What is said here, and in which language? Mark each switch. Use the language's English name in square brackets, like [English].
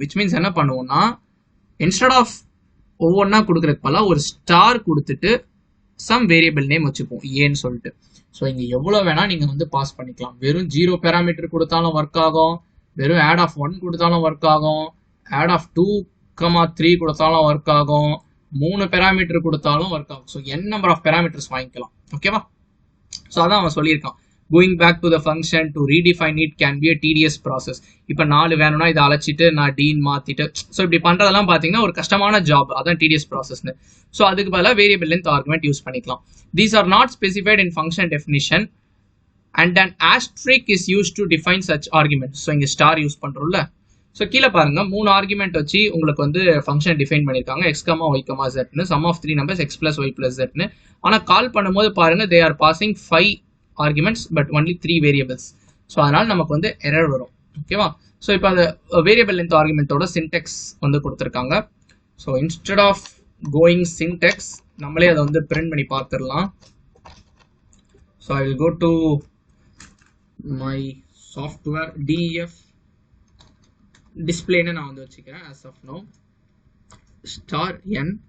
[Tamil] Which means என்ன பண்ணுவோம்னா, instead of ஒவ்வொன்றா கொடுக்குறதுக்கு பதிலாக ஒரு ஸ்டார் கொடுத்துட்டு சம் வேரியபிள் நேம் வச்சுப்போம், ஏன்னு சொல்லிட்டு. ஸோ இங்கே எவ்வளோ வேணா நீங்கள் வந்து பாஸ் பண்ணிக்கலாம். வெறும் 0 பேராமீட்டர் கொடுத்தாலும் ஒர்க் ஆகும், வெறும் ஆட் ஆஃப் 1 கொடுத்தாலும் ஒர்க் ஆகும், ஆட் ஆஃப் 2, 3 கொடுத்தாலும் ஒர்க் ஆகும், 3 பேராமீட்டர் கொடுத்தாலும் ஒர்க் ஆகும். So n number of parameters வாங்கிக்கலாம். ஓகேவா? ஸோ அதான் அவன் சொல்லியிருக்கான், [English] going back to the function to redefine it can be a tedious process. [Tamil] இப்போ 4 வேணும்னா இதை அழைச்சிட்டு நான் டீன் மாத்திட்டு, ஸோ இப்படி பண்றதெல்லாம் பார்த்தீங்கன்னா ஒரு கஷ்டமான ஜாப், அதான் tedious processன்னு. ஸோ அதுக்கு பதிலாக வேரியபிள் லென்த் ஆர்குமெண்ட் யூஸ் பண்ணிக்கலாம். [English] These are not specified in function definition. and an asterisk is used to define such arguments. [Tamil] So இங்கே ஸ்டார் யூஸ் பண்ணுறோம்ல. ஸோ கீழே பாருங்க 3 ஆர்குமெண்ட் வச்சு உங்களுக்கு வந்து ஃபங்க்ஷன் டிஃபைன் பண்ணியிருக்காங்க x, y, zன்னு some of 3 numbers x plus y plus zன்னு. ஆனால் கால் பண்ணும்போது பாருங்க [English] they are passing 5 arguments but only 3 variables. [Tamil] So அதனால நமக்கு வந்து எரர் வரும். ஓகேவா? ஸோ இப்போ அந்த வேரியபிள் லென்த் ஆர்குமெண்ட்டோட சின்டெக்ஸ் வந்து கொடுத்துருக்காங்க. So instead of going Sintex நம்மளே அதை வந்து பிரிண்ட் பண்ணி பார்த்துடலாம். So [English] I will go to my software [Tamil] DEF டிஸ்பிளேன்னு நான் வந்து வச்சுக்கிறேன் as of now *n.